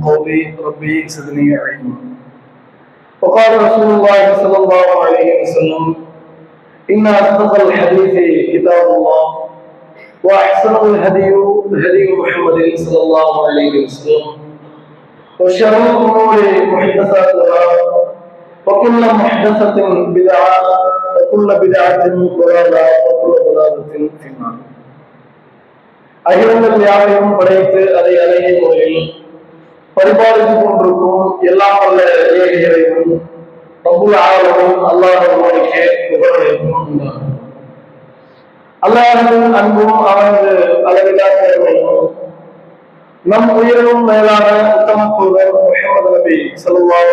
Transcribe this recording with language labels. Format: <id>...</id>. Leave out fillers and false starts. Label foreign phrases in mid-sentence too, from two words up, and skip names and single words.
<ar>قولي ربي زدني علما وقال رسول الله صلى الله عليه وسلم إن أصدق الحديث كتاب الله وأحسن الهدي هدي محمد صلى الله عليه وسلم وشر الأمور محدثاتها وكل محدثة بدعة وكل بدعة ضلالة وكل ضلالة في النار</ar> <ta>அகிலங்கள் யாவையும் படைத்து அதை அழகிய முறையில் பரிபாலித்துக் கொண்டிருக்கும் எல்லாம் வல்ல ஏக இறைவன்</ta> <ar>رب العالمين</ar> <ta>அல்லாஹ் ஒருவனுக்கே புகழனைத்தும் உண்டாகும். அல்லாஹ்வின் அன்பும் அவனது அளவிலான கருணையும் நம் உயிரும் மேலான உத்தம தூதர் முஹம்மது நபி ஸல்லல்லாஹு</ta>